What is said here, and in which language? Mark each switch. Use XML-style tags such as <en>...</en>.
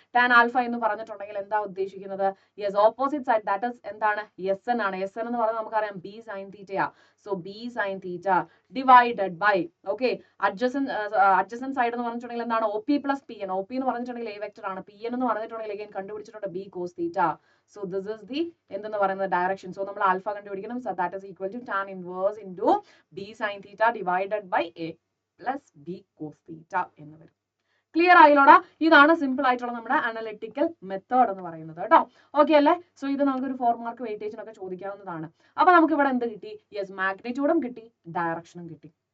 <ml>Tan alpha എന്ന് പറഞ്ഞിട്ടുണ്ടെങ്കിൽ എന്താ ഉദ്ദേശിക്കുന്നത്, yes opposite side that is എന്താണ്, എസ് എൻ ആണ്. എസ് എൻ എന്ന് പറഞ്ഞാൽ നമുക്കറിയാം B sine തീറ്റയാ. So B sine theta divided by, okay, adjacent side എന്ന് പറഞ്ഞിട്ടുണ്ടെങ്കിൽ എന്താണ്, O P plus P N. O P എന്ന് പറഞ്ഞിട്ടുണ്ടെങ്കിൽ എ വെക്ടർ ആണ്, പി എൻ എന്ന് പറഞ്ഞിട്ടുണ്ടെങ്കിൽ again കണ്ടുപിടിച്ചിട്ടുണ്ട് B cos theta.</ml> <en>So this is the</en> <ml>എന്തെന്ന് പറയുന്നത്</ml> <en>direction. So</en> <ml>നമ്മൾ ആൽഫ കണ്ടുപിടിക്കണം.</ml> <en>So that is equal to tan inverse into b sin theta divided by a plus b cos theta</en> <ml>എന്ന് വരും. Clear ആയില്ലോടാ? ഇതാണ് simple ആയിട്ടുള്ള നമ്മുടെ analytical method എന്ന് പറയുന്നത് കേട്ടോ. ഓക്കെ അല്ലേ? സോ ഇത് നമുക്കൊരു 4 മാർക്ക് വെയിറ്റേജിനൊക്കെ ചോദിക്കാവുന്നതാണ്. അപ്പൊ നമുക്ക് ഇവിടെ എന്ത് കിട്ടി, യെസ് മാഗ്നിറ്റ്യൂഡും കിട്ടി, ഡയറക്ഷനും കിട്ടി.</ml>